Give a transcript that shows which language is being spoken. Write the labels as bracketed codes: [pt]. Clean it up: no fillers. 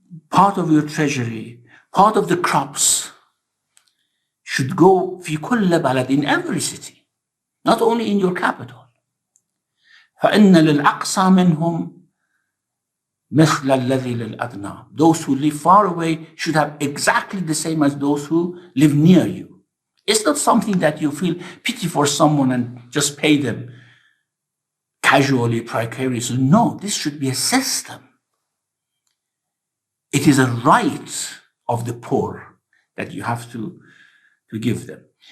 [en] Part of your treasury, part of the crops should go [ar] في كل بلد, [en] in every city, not only in your capital. [ar] فإن للأقصى منهم مثل الذي للأدنى. [en] Those who live far away should have exactly the same as those who live near you. It's not something that you feel pity for someone and just pay them casually, precariously. No, this should be a system. It is a right of the poor that you have to give them.